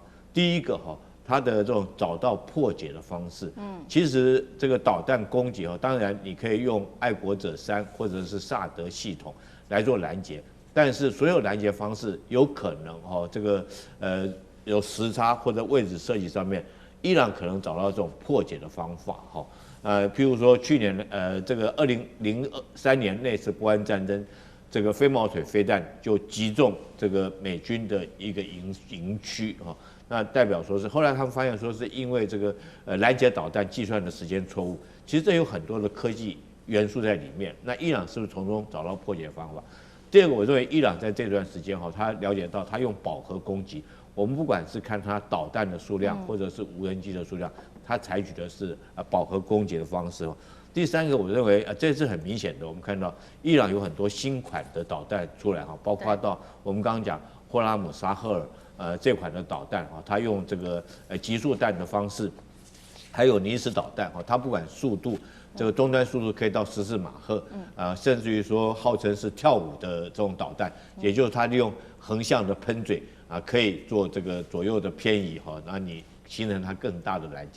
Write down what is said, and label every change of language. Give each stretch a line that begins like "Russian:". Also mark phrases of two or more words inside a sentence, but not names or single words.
Chinese: 第一個它的這種找到破解的方式，其實這個導彈攻擊當然你可以用愛國者3或者是薩德系統來做攔截，但是所有攔截方式有可能這個有時差或者位置設計上面，伊朗可能找到這種破解的方法譬如說去年這個 2003年那次波灣戰爭，這個飛毛腿飛彈就擊中這個美軍的一個營區那代表說是後來他們發現說是因為這個攔截導彈計算的時間錯誤，其實這有很多的科技元素在裡面。那伊朗是不是從中找到破解方法？第二個，我認為伊朗在這段時間他了解到他用飽和攻擊，我們不管是看他導彈的數量或者是無人機的數量，他採取的是飽和攻擊的方式。第三個，我認為這是很明顯的，我們看到伊朗有很多新款的導彈出來包括到我們剛剛講霍拉姆沙赫爾這款的導彈它用這個集束彈的方式，還有尼斯導彈它不管速度，這個終端速度可以到14馬赫，甚至於說號稱是跳舞的這種導彈，也就是它利用橫向的噴嘴可以做這個左右的偏移那你形成它更大的攔截。